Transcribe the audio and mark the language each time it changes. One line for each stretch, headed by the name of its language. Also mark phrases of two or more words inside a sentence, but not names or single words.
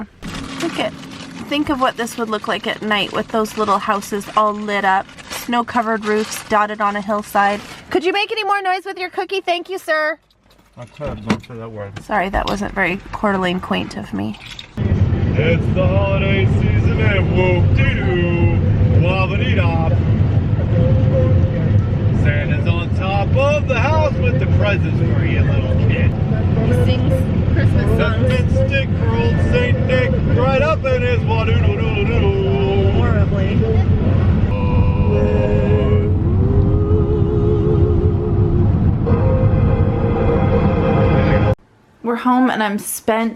English: Think of what this would look like at night with those little houses all lit up, snow-covered roofs dotted on a hillside. Could you make any more noise with your cookie? Thank you, sir. I could, don't say that word. Sorry, that wasn't very Coeur d'Alene quaint of me. It's the holiday season and whoop-de-doo, wobba-dee-dop. Santa's on top of the house with the presents for you, little kid. He sings Christmas songs. And stick for old Saint Nick right up in his wa-doo-doo-doo-doo. Horribly. We're home and I'm spent.